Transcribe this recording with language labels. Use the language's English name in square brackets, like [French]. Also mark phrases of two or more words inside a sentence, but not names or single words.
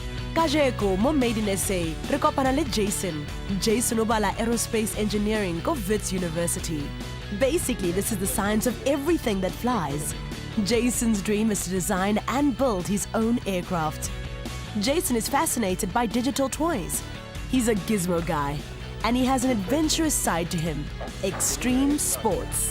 [Tswana] Kajeko mo Made in SA, re kopana le Jason. Jason o bala [English] aerospace engineering [Tswana] ko Wits University. [English] Basically, this is the science of everything that flies. Jason's dream is to design and build his own aircraft. Jason is fascinated by digital toys. He's a gizmo guy, and he has an adventurous side to him, extreme sports.